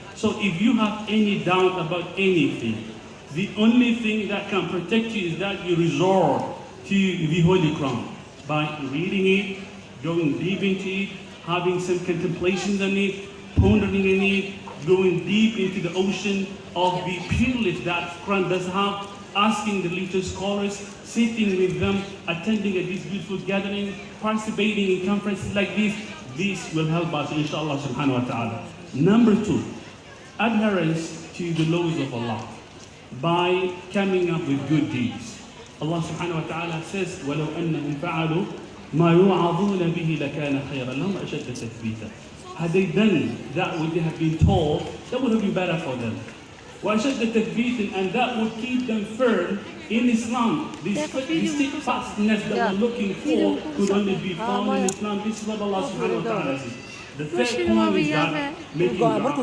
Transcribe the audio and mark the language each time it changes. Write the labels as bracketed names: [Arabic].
[English] So if you have any doubt about anything, the only thing that can protect you is that you resort to the Holy Quran by reading it, going deep into it, having some contemplations on it, pondering on it, going deep into the ocean of the privilege that Quran does have, asking the little scholars, sitting with them, attending at these beautiful gatherings, participating in conferences like this. This will help us, inshallah subhanahu wa ta'ala. Number 2, adherence to the laws of Allah by coming up with good deeds. Allah subhanahu wa ta'ala says, [Arabic] وَلَوْ أَنَّهُمْ فَعَلُوا مَا يُوعَظُونَ بِهِ لَكَانَ خَيْرًا لَهُمْ أَشَدَّ تَثْبِيتًا. [English] Had they done that which they have been told, that would have been better for them. [Arabic] وَأَشَدَّ تَثْبِيتًا, [English] and that would keep them firm in Islam. The steadfastness that we're looking for could only be found in Islam. This is what Allah subhanahu wa ta'ala says. The third point is that making dua.